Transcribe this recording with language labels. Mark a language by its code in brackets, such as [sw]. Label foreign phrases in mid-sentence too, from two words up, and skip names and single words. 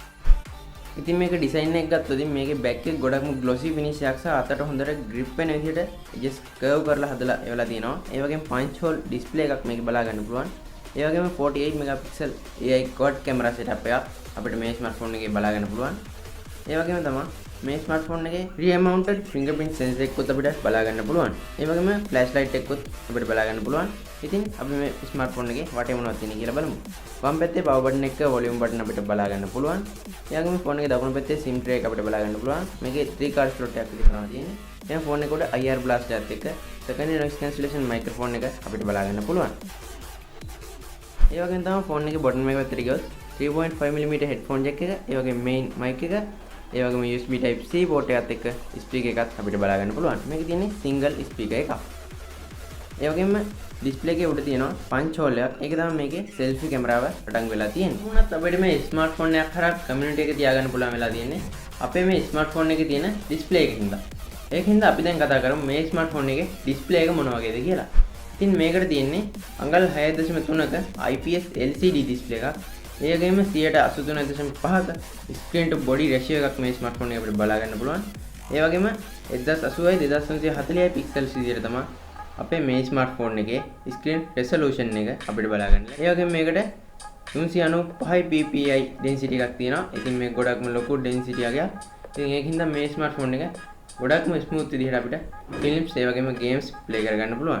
[si] ඉතින් මේක ඩිසයින් එක ගත්තොත් ඉතින් මේකේ බෑක් එක ගොඩක්ම [en] glossy finish [si] එකක් සහ අතට හොඳට grip වෙන විදිහට [en] edges curve [si] කරලා හදලා ඒවලා තියෙනවා. ඒ වගේම [en] punch hole display [si] එකක් මේකේ බලා ගන්න පුළුවන්. ඒ වගේම [en] 48 megapixel AI quad camera setup [si] එකක් අපිට මේ ස්මාර්ට්ෆෝන් එකේ බලා ගන්න පුළුවන්. ඒ වගේම තමයි මේ ස්මාර්ට්ෆෝන් එකේ [en] rear mounted fingerprint sensor [si] එකකුත් අපිට බලා ගන්න පුළුවන්. ඒ වගේම flashlight එකකුත් අපිට බලා ගන්න පුළුවන්. ඉතින් අපි මේ ස්මාර්ට්ෆෝන් එකේ වටේ මොනවද තියෙන්නේ කියලා බලමු. වම් පැත්තේ [en] power button [si] එක, [en] volume button [si] අපිට බලා ගන්න පුළුවන්. ඒ වගේම ෆෝන් එකේ දකුණු පැත්තේ [en] SIM tray [si] එක අපිට බලා ගන්න පුළුවන්. මේකේ 3 [en] card slot [si] එකක් විතරනවා තියෙන්නේ. එහෙනම් ෆෝන් එක උඩ [en] IR blast [si] එකත් එක්ක [en] secondary noise cancellation microphone [si] එක අපිට බලා ගන්න පුළුවන්. ඒ වගේම තමයි ෆෝන් එකේ bottom එක පැත්තට ගියොත් [en] 3.5mm headphone jack [si] එක, ඒ වගේම [en] main mic [si] එක, ඒ වගේම [en] USB type C port [si] එකත් එක්ක speaker එකත් අපිට බලා ගන්න පුළුවන්. මේකේ තියෙන්නේ [en] single speaker [si] එකක්. ඒ වගේම ඩිස්ප්ලේ එකේ උඩ තියෙනවා [en] punch hole [si] එකක්. ඒක තමයි මේකේ selfie කැමරාව පටන් වෙලා තියෙන්නේ. උනත් අපිට මේ ස්මාර්ට්ෆෝන් එකක් හරහා community එක තියාගන්න පුළුවන් වෙලා තියෙන්නේ අපේ මේ ස්මාර්ට්ෆෝන් එකේ තියෙන ඩිස්ප්ලේ එකකින්ද. ඒකින්ද අපි දැන් කතා කරමු මේ ස්මාර්ට්ෆෝන් එකේ ඩිස්ප්ලේ එක මොන වගේද කියලා. ඉතින් මේකට තියෙන්නේ අඟල් 6.3ක [en] IPS LCD [si] ඩිස්ප්ලේ එකක්. ඒ වගේම 83.5ක [en] screen to body ratio [si] එකක් මේ ස්මාර්ට්ෆෝන් එක අපිට බලා ගන්න පුළුවන්. ඒ වගේම 1080x2340 pixels විදිහට තමයි අපේ මේ ස්මාර්ට්ෆෝන් එකේ [en] screen resolution [si] එක අපිට බලා ගන්න. ඒ වගේම මේකට 395 [en] ppi density [si] එකක් තියෙනවා. ඉතින් මේක ගොඩක්ම ලොකු density එකක්. ඉතින් ඒකින්ද මේ ස්මාර්ට්ෆෝන් එක ගොඩක්ම smooth විදිහට අපිට films ඒ වගේම games play කරගන්න පුළුවන්.